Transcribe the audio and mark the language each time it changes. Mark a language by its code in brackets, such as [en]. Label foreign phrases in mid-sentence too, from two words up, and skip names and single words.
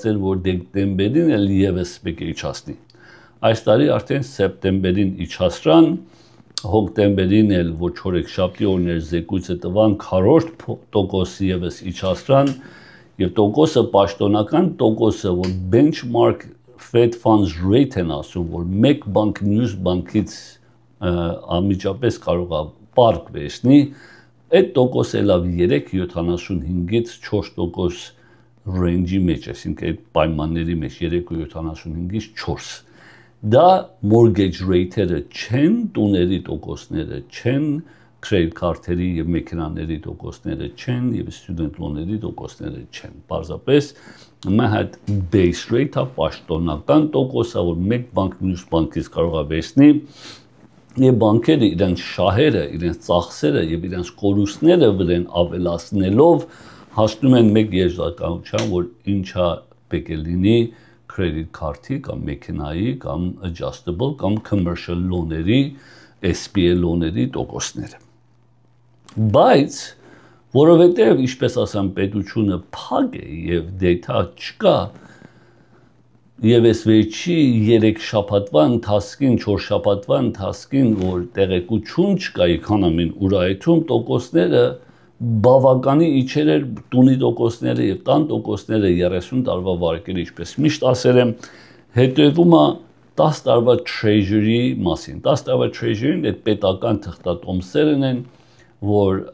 [hy] էր, որ դեկտեմբերին էլ եւս պետք է իջացնի։ Այս տարի արդեն սեպտեմբերին իջացրան, հոկտեմբերին էլ որ 4-շաբթի օրն էր զեկույցը տվան 40% եւս իջացրան եւ տոկոսը պաշտոնական տոկոսը որ [en] benchmark Fed funds rate [hy] են ասում որ մեկ բանկ մյուս բանկից անմիջապես կարող է պարկ վերցնի այդ տոկոսը լավ 3.75-ից 4% range-ի մեջ այսինքն այդ պայմանների մեջ 3.75-ից 4 Դա [en] mortgage rate- [hy] երը չեն, տուների տոկոսները չեն, [en] credit card- [hy] երի եւ մեքենաների տոկոսները չեն եւ [en] student loan- [hy] երի տոկոսները չեն։ Պարզապես մեր հետ [en] base rate- [hy] ը պաշտոնական տոկոսը, որ մեկ բանկ մյուս բանկից կարող է վերցնի Եվ բանկերը իրենց շահերը, իրենց ծախսերը եւ իրենց կորուստները վրան ավելացնելով հասնում են մեկ եզրականության, որ ինչա պետք է լինի credit card-ի կամ մեքենայի կամ adjustable կամ [en] commercial loan- [hy] երի, [en] SBA loan- [hy] երի տոկոսները։ Բայց որովհետեւ ինչպես ասեմ պետությունը փակ է եւ data չկա, Եվ այս վերջի 3 շաբաթվա ընթացքին, 4 շաբաթվա ընթացքին, որ տեղեկություն չկա էկոնոմին ուրայթում, տոկոսները բավականի իջել էր տունի տոկոսները եւ տան տոկոսները 30 տարվա վարկերի, ինչպես միշտ ասել եմ, հետևում է 10 տարվա treasury մասին։ 10 տարվա treasury-ն այդ պետական թղթատոմսերն են, որ